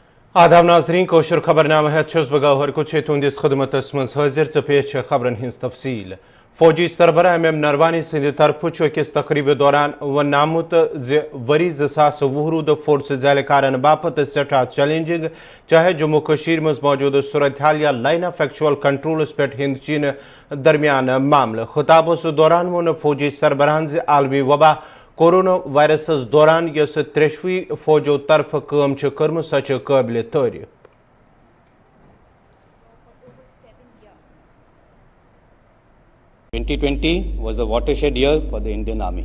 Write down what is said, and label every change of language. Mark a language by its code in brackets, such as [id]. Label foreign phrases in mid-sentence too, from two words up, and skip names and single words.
[ks] आदाब नाजरीन कोशर खबरनामा है गौहर कुछ तुंदिस खदमत मज हाजिर तो पेश खबरन हिंस तफसील फौजी सरबराह एम नरवानी सिंध तरफ अकिस तकरीब दौरान वन आमुत वरी 2020 फोर्स एहलकारन बापत सठा चैलेंजिंग चाहे जम्मू कशीर मज मौजूद सूरत हाल या लाइन ऑफ एक्चुअल कंट्रोलस पे हिंद चीन दरमियान मामल खिताबस दौरान वोन फौजी सरबराहन आलमी वबा कोरोना वायरस दौरान यस त्रेशवी फौजों तरफ काम कर्म सच काबिल तारीफ। [en] 2020 was a watershed year for the Indian Army.